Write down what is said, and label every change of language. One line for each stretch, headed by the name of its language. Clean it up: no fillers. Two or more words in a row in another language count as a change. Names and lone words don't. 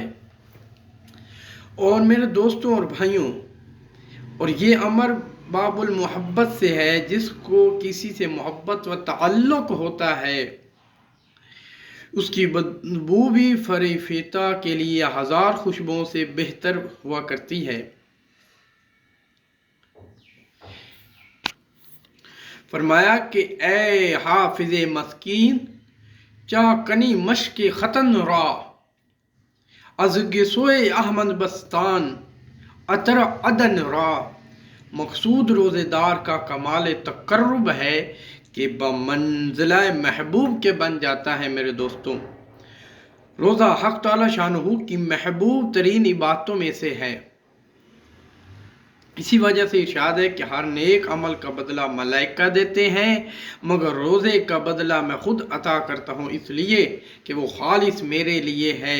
Urdu: اور میرے دوستوں اور بھائیوں، اور یہ امر باب المحبت سے ہے، جس کو کسی سے محبت و تعلق ہوتا ہے اس کی بدبو بھی فریفتہ کے لیے 1000 خوشبوؤں سے بہتر ہوا کرتی ہے۔ فرمایا کہ
Persian: اے حافظ مسکین، چاہ کنی مشک ختن را از گسوئے احمد بستان عطر عدن را۔
Urdu: مقصود روزے دار کا کمال تقرب ہے کہ بمنزلہ محبوب کے بن جاتا ہے۔ میرے دوستوں، روزہ حق تعالی شانہ کی محبوب ترین عبادتوں میں سے ہے۔ اسی وجہ سے ارشاد ہے کہ ہر نیک عمل کا بدلہ ملائکہ دیتے ہیں، مگر روزے کا بدلہ میں خود عطا کرتا ہوں، اس لیے کہ وہ خالص میرے لیے ہے۔